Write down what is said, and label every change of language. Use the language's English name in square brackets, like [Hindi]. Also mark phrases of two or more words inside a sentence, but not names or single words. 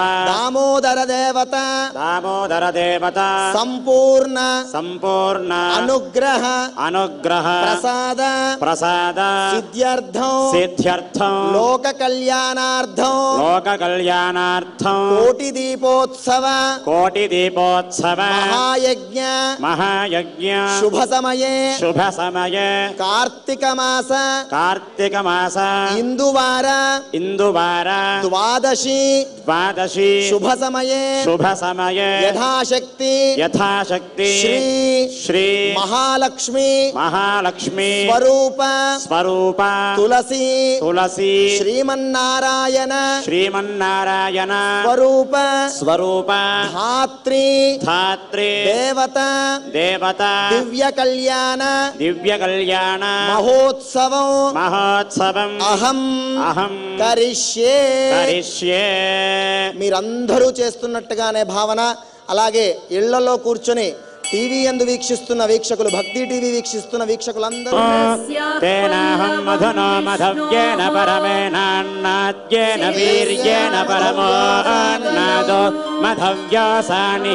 [Sanskrit] దామోదర దేవత దామోదర దేవత సంపూర్ణ సంపూర్ణ అనుగ్రహ అనుగ్రహ ప్రసాద ప్రసాద సిద్ధ్యర్థం సిద్ధ్యర్థం లోక కళ్యాణార్థం లోక కళ్యాణార్థం కోటి దీపోత్సవ మహాయజ్ఞ మహాయజ్ఞ శుభ సమయే శుభ समये कार्तिक मास इंदुवार द्वादशी शुभ समये यथाशक्ति श्री महालक्ष्मी स्वरूप तुलसी श्रीमन्नारायण स्वरूप धात्री देवता दिव्य कल्याण महोत्सवं अहं करिष्ये [Telugu] మీరందరూ చేస్తున్నట్టుగానే భావన. అలాగే ఇళ్లలో కూర్చొని టీవీ యందు వీక్షిస్తున్న వీక్షకులు, భక్తి టీవీ వీక్షిస్తున్న వీక్షకులందరూ [Sanskrit] తేనాహం మధునో మధవ్యేన పరమేనాన్నాద్యేన వీర్యేన పరమోన్నాదో మధవ్యాసాని.